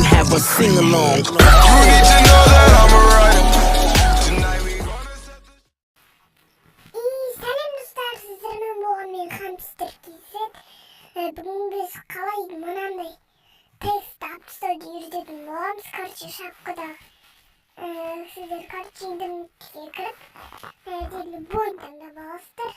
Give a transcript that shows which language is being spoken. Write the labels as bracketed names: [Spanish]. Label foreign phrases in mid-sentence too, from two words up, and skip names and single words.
[English] have a sing-along. You need to know that I'm a writer. Tonight we gonna set the... [Kazakh] Сәлем достар, сіздермен болған мен Хамстер Кейзет. Бүгін біз қалай мынандай текст апстауды үйрететін боламыз. Короче, шапкадағы сіздер короче интернетке кіріп любой таңдап аласыздар.